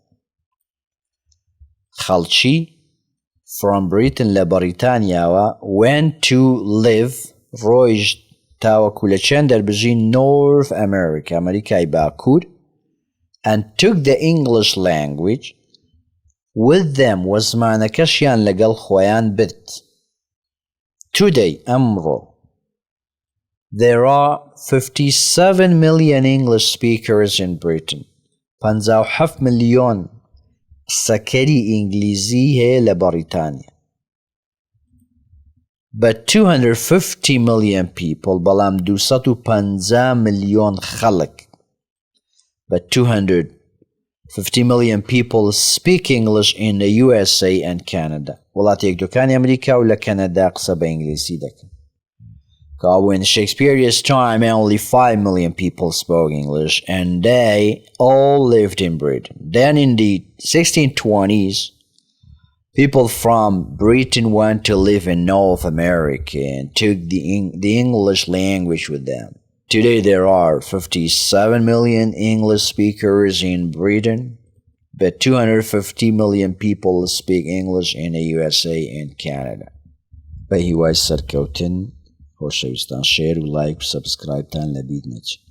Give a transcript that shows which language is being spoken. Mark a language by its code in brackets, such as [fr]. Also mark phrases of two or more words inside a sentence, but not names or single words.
[ckb] خەڵکی [en] from Britain [ckb] لە بەریتانیاوە [en] went to live [ckb] ڕۆیژ تاوەکو لە چەند دەربژی North America ئەمریکای باکوور [en] and took the English language with them [ckb] و زمانەکەشیان لەگەڵ خۆیان برد. [en] Today ئەمڕۆ there are 57 million English speakers in Britain. [ckb] 57 ملیۆن قسەکەری ئینگلیزی هەیە لە بەریتانیا. [en] But 250 million people [ckb] بەڵام 250 ملیۆن خەڵک [en] But 250 million people speak English in the USA and Canada. [ckb] وڵاتی یەکدووەکانی ئەمریکا و لە کەنەدا قسە بە ئینگلیزی دەکەن. [en] In Shakespeare's time, only 5 million people spoke English, and they all lived in Britain. Then in the 1620s, people from Britain went to live in North America and took the English language with them. Today there are 57 million English speakers in Britain, but 250 million people speak English in the USA and Canada. [ckb] بە هیوای سەرکەوتن خۆشەویستان شێر و لایک و سەبسکرایبتان لەبیر نەچێت.